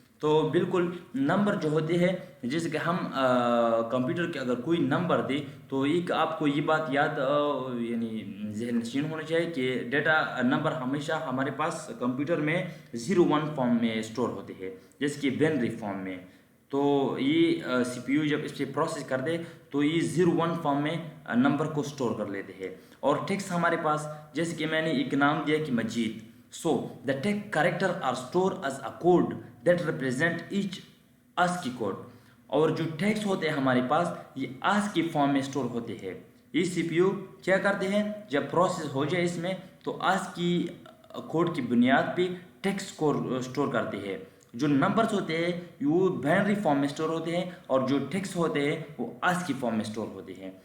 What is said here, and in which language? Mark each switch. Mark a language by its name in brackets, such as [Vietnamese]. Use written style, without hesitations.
[Urdu] تو بالکل نمبر جو ہوتے ہیں جیسے کہ ہم کمپیوٹر کے اگر کوئی نمبر دے تو ایک آپ کو یہ بات یاد یعنی ذہن نشین ہونا چاہیے کہ ڈیٹا نمبر ہمیشہ ہمارے پاس کمپیوٹر میں 01 فارم میں اسٹور ہوتے ہیں، جیسے کہ بینری فارم میں. تو یہ سی پی یو جب اس پہ پروسیس کر دے تو یہ 01 فارم میں نمبر کو اسٹور کر لیتے ہیں. اور ٹیکسٹ ہمارے پاس جیسے کہ میں نے ایک نام دیا کہ مجید. [English] So the text character are stored as a code that represent each ASCII code. [Urdu] اور جو ٹیکسٹ ہوتے ہیں ہمارے پاس یہ ASCII فارم میں اسٹور ہوتے ہیں. یہ سی پی یو کیا کرتے ہیں جب پروسیس ہو جائے اس میں تو ASCII کوڈ کی بنیاد پہ ٹیکسٹ کو اسٹور کرتے ہیں. جو نمبرز ہوتے ہیں وہ بائنری فارم میں اسٹور ہوتے ہیں اور جو ٹیکسٹ ہوتے ہیں وہ ASCII فارم میں اسٹور ہوتے ہیں.